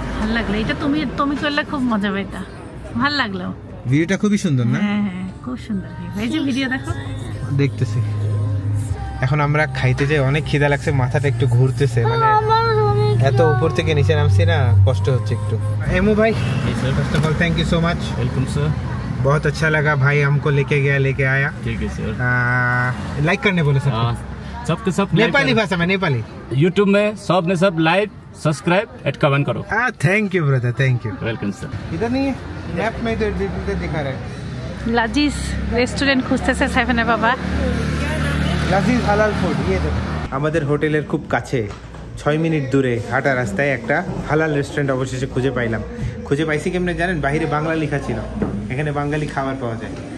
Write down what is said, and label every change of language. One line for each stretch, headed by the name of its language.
Bangla: ভালো লাগলো। এটা তুমি করলে খুব মজা পাইতা। ভালো লাগলো, ভিডিওটা খুবই সুন্দর না? হ্যাঁ হ্যাঁ খুব সুন্দর। এই যে ভিডিও দেখো, দেখতেছি। এখন আমরা খাইতে যাই, অনেক খিদা লাগছে, মাথাটা একটু ঘুরতেছে, মানে এত উপর থেকে নিচে নামছি না, কষ্ট হচ্ছে একটু।
Hindi: एमू भाई first of all thank you so much. Welcome sir. बहुत अच्छा लगा भाई, हमको लेके गया, लेके आया। ठीक है सर। लाइक करने बोले सब सबके सब नेपाली भाषा में, नेपाली यूट्यूब में सब ने सब लाइक सब्सक्राइब एट कमेंट करो। Thank you brother, thank you. Welcome sir. इधर नहीं है मैप में, इधर दिखा रहा है।
Bangla: লাজিজ রেস্টুরেন্ট খুঁজতেছে সাইফানের বাবা। লাজিজ হালাল ফুড,
Hindi: ये देखो।
Bangla: আমাদের হোটেলের খুব কাছে 6 মিনিট দূরে হাঁটা রাস্তায় একটা হালাল রেস্টুরেন্ট অবশেষে খুঁজে পাইলাম। খুঁজে পাইছি কেমনে জানেন? বাইরে বাংলা লেখা ছিল, এখানে বাঙালি খাবার পাওয়া যায়।